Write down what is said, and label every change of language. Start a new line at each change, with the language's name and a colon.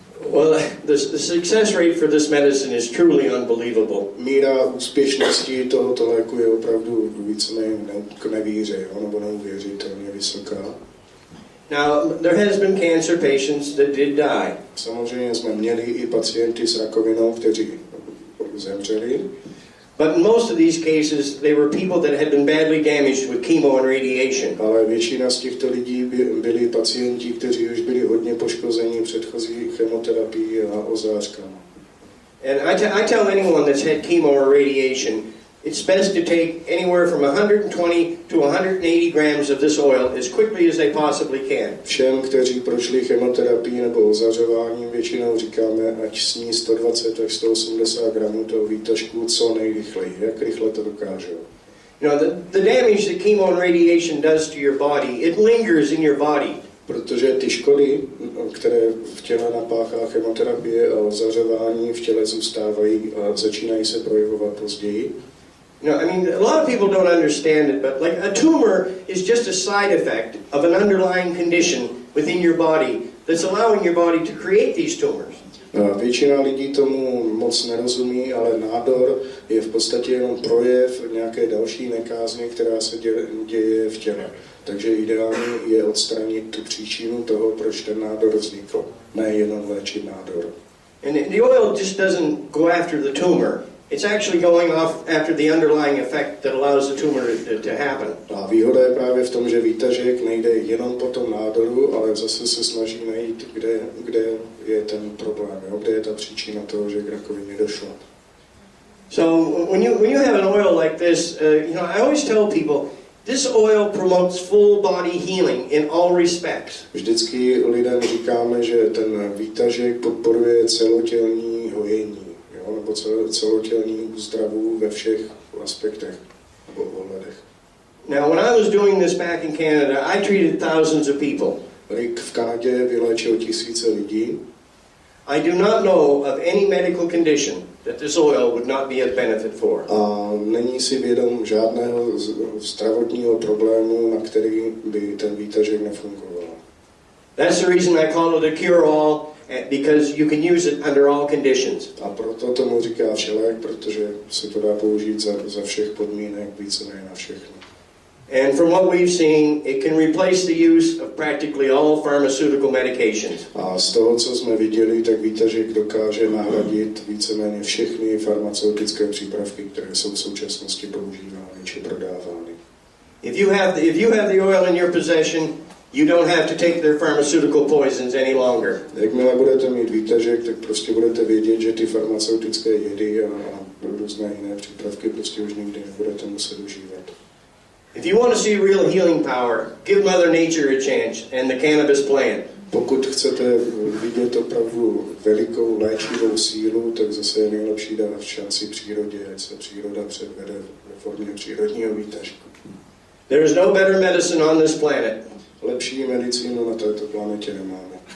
English: Well, the success rate for this medicine is truly unbelievable.
Czech: Míra úspěšnosti tohoto léku je opravdu víceméně k nevíře, nebo neuvěřitelně vysoká.
English: Now, there has been cancer patients that did die.
Czech: Samozřejmě jsme měli i pacienty s rakovinou, kteří zemřeli.
English: But in most of these cases, they were people that had been badly damaged with chemo and radiation.
Czech: Ale většina z těchto lidí byli pacienti, kteří už byli hodně poškozeni předchozí chemoterapií a ozářkami.
English: And I tell anyone that's had chemo or radiation, it's best to take anywhere from 120 to 180 grams of this oil as quickly as they possibly can.
Czech: Všem, kteří prošli chemoterapii nebo ozařováním, většinou říkáme, ať sní 120 až 180 gramů toho výtažku co nejrychleji. Jak rychle to dokážou?
English: You know, the damage that chemo and radiation does to your body, it lingers in your body.
Czech: Protože ty škody, které v těle napáchá chemoterapie a ozařování, v těle zůstávají a začínají se projevovat později.
English: No, I mean, a lot of people don't understand it, but like a tumor is just a side effect of an underlying condition within your body that's allowing your body to create these tumors.
Czech: Většina lidí tomu moc nerozumí, ale nádor je v podstatě jenom projev nějaké další nekázně, která se děje v těle. Takže ideální je odstranit tu příčinu toho, proč ten nádor vznikl, ne jenom léčit nádor.
English: And the oil just doesn't go after the tumor. It's actually going off after the underlying effect that allows the tumor to happen.
Czech: A výhoda je právě v tom, že výtažek nejde jenom po tom nádoru, ale zase se snaží najít, kde je ten problém, jo? Kde je ta příčina toho, že k rakovině došlo.
English: So when you have an oil like this, I always tell people, this oil promotes full body healing in all respects.
Czech: Vždycky lidem říkáme, že ten výtažek podporuje celotělní hojení. Nebo celotělní úzdravu ve všech aspektech nebo ohledech.
English: Now, when I was doing this back in Canada, I treated thousands of people.
Czech: Rick v Kanadě vyléčil tisíce lidí.
English: I do not know of any medical condition that this oil would not be a benefit for.
Czech: A není si vědom žádného zdravotního problému, na který by ten výtažek nefungoval.
English: That's the reason I call it a cure-all. Because you can use it under all conditions.
Czech: A proto tomu říká všelék, protože se to dá použít za všech podmínek, víceméně na všechno.
English: And from what we've seen, it can replace the use of practically all pharmaceutical medications.
Czech: A z toho, co jsme viděli, tak výtažek dokáže nahradit víceméně všechny farmaceutické přípravky, které jsou v současnosti používány či prodávány.
English: If you have the oil in your possession, you don't have to take their pharmaceutical poisons any longer.
Czech: Jakmile budete mít výtažek, tak prostě budete vědět, že ty farmaceutické jedy a různé jiné přípravky prostě už nikdy nebudete muset užívat.
English: If you want to see real healing power, give Mother Nature a chance and the cannabis plant.
Czech: Pokud chcete vidět opravdu velikou léčivou sílu, tak zase je nejlepší dát šanci přírodě, ať se příroda předvede ve formě přírodního výtažku.
English: There is no better medicine on this planet.
Czech: Lepší medicínu na této planetě nemáme.